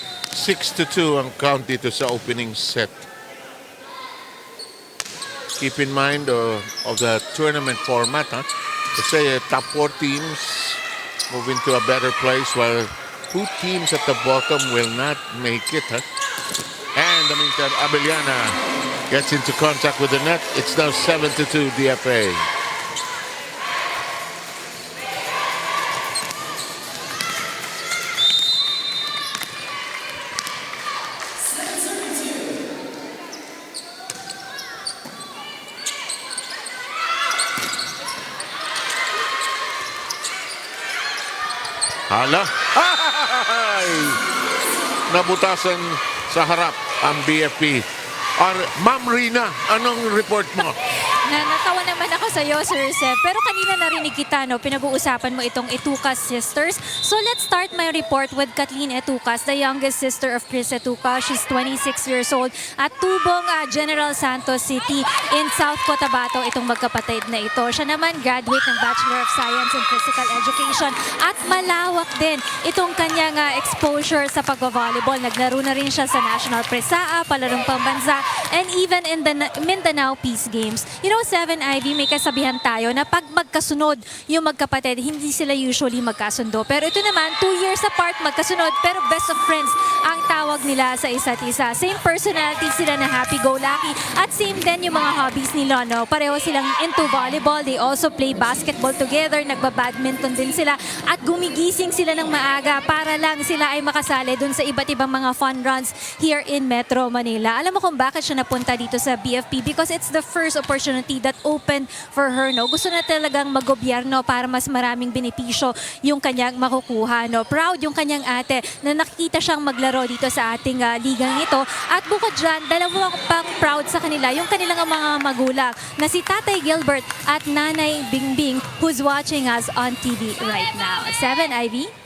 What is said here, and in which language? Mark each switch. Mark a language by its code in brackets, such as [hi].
[tl] 6-2 ang count dito sa opening set. [en] Keep in mind of the tournament format, kasi top 4 teams move into a better place while 2 teams at the bottom will not make it. And the meantime, Abellana gets into contact with the net. It's now 7-2 DFA. [tl] Hala. Ay! Nabutasan sa harap ang BFP. Ma'am Rina, anong report mo? Natawa naman ako sa iyo, Sir Seth. Pero kanina narinig kita, pinag-uusapan mo itong Etucas sisters. [en] So let's start my report with Kathleen Etucas, the youngest sister of Chris Etucas. She's 26 years old [tl] at tubong General Santos City in South Cotabato, itong magkapatid na ito. Siya naman graduate ng Bachelor of Science in Physical Education at malawak din itong kanyang exposure sa pag-volleyball. Naglaro na rin siya sa National Presaa, palarong pambansa, and even in the Mindanao Peace Games. You know, 7 Ivy, may kasabihan tayo na pag magkasunod yung magkapatid, hindi sila usually magkasundo. Pero ito naman, 2 years apart, magkasunod, pero best of friends ang tawag nila sa isa't isa. Same personality sila na happy-go-lucky at same din yung mga hobbies nila. Pareho silang into volleyball. [en] They also play basketball together, [tl] nagbabadminton din sila at gumigising sila ng maaga para lang sila ay makasali dun sa iba't ibang mga fun runs here in Metro Manila. Alam mo kung bakit siya napunta dito sa BFP? [en] Because it's the first opportunity that opened for her. [tl] Gusto na talagang mag-gobyerno para mas maraming benepisyo yung kanyang makukuha. Proud yung kanyang ate na nakikita siyang maglaro dito sa ating ligang ito. At bukod dyan, dalawang pang proud sa kanila yung kanilang mga magulang na si Tatay Gilbert at Nanay Bingbing, [en] who's watching us on TV right now. [tl] 7 Ivy?